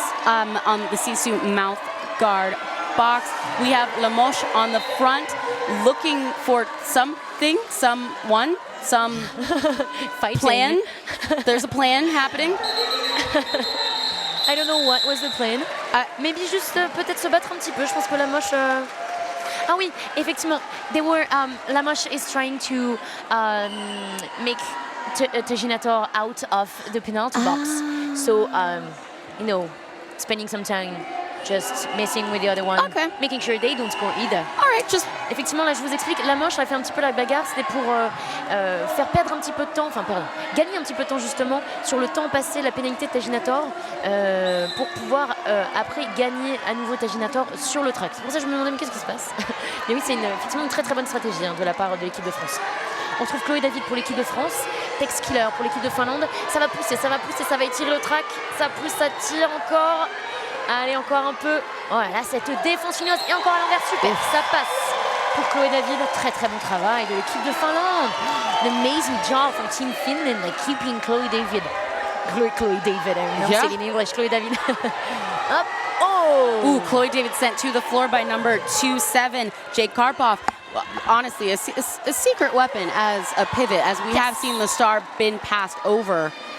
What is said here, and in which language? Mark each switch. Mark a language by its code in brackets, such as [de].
[en] On the Sisu mouth guard box. We have Lamoche on the front, looking for something, someone, some plan. There's a plan happening. I don't know what was the plan. Maybe [fr] juste peut-être se battre un petit peu. Je pense que Lamoche... Ah oui, effectivement. [en] Lamoche is trying to make Tajinator out of the penalty box. So, spending some time just messing with the other one, making sure they don't score either. All right, just... [fr] Effectivement, là, je vous explique, Lamoche a fait un petit peu la bagarre, c'était pour faire perdre un petit peu de temps, gagner un petit peu de temps justement sur le temps passé, la pénalité de Tajinator, pour pouvoir après gagner à nouveau Tajinator sur le track. C'est pour ça que je me demandais, mais qu'est-ce qui se passe? Mais oui, c'est effectivement une très très bonne stratégie de la part de l'équipe de France. On trouve Chloé David pour l'équipe de France, Tex Killer pour l'équipe de Finlande. Ça va pousser, ça va étirer le track. Ça pousse, ça tire encore. Allez, encore un peu. Voilà, cette défense finnoise. Et encore à l'envers, super, ça passe. Pour Chloé David, très très bon travail de l'équipe de Finlande. [en] An amazing job from Team Finland, like keeping Chloé David. Chloé David, I'm not saying in English, Chloé David. Up. Oh! Ooh, Chloé David sent to the floor by number 27, Jake Karpov. Well, honestly, a secret weapon as a pivot, as we have seen the star been passed over.